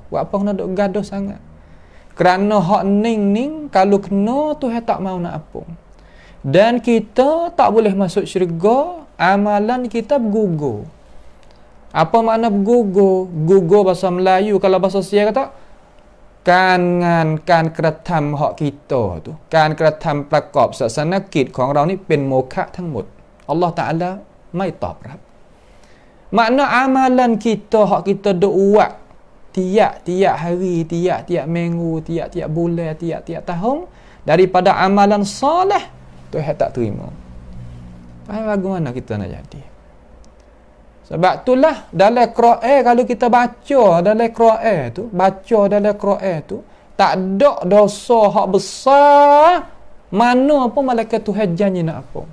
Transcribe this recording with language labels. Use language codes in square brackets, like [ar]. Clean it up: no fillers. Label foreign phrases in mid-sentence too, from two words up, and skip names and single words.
[ms] Awak apa kena duk gaduh sangat? Kerana hak ning kalau kena Tuhan tak mau nak apa. Dan kita tak boleh masuk syurga, amalan kita bergugur. Apa makna bergugur? Gugur bahasa Melayu, kalau bahasa Sia kata การกระทำ hak kita tu, [th] การกระทำประกอบศาสนกิจของเรานี่เป็นโมฆะทั้งหมด Allah Ta'ala ไม่ตอบรับ [ms] Makna amalan kita, hak kita duk buat tiap-tiap hari, tiap-tiap minggu, tiap-tiap bulan, tiap-tiap tahun, daripada amalan soleh, Tuhan tak terima. Bagaimana kita nak jadi? Sebab itulah dalam Quran, kalau kita baca dalam Quran tu, tak ada dosa hak besar mana pun malaikat Tuhan janji nak apa.